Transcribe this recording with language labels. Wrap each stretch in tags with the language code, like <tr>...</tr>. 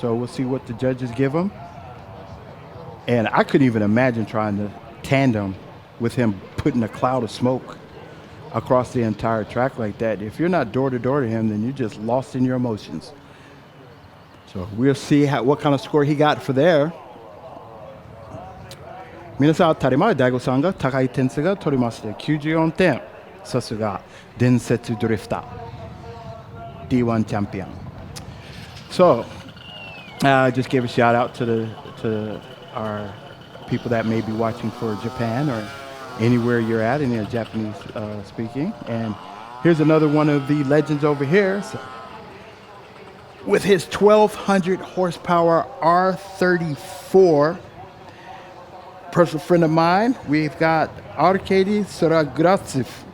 <en>So we'll see what the judges give him. And I couldn't even imagine trying to tandem with him putting a cloud of smoke across the entire track like that. If you're not door to door to him, then you're just lost in your emotions. So we'll see what kind of score he got for there.</en> <ja>皆さん当たり前、大悟さんが高い点数が取りまして94点。さすが伝説ドリフター D1 champion.</ja> <en>So I just gave a shout out to our people that may be watching for Japan or anywhere you're at in Japanese speaking. And here's another one of the legends over here. So, with his 1,200 horsepower R34, personal friend of mine, we've got Arkady Saragratsev.</en>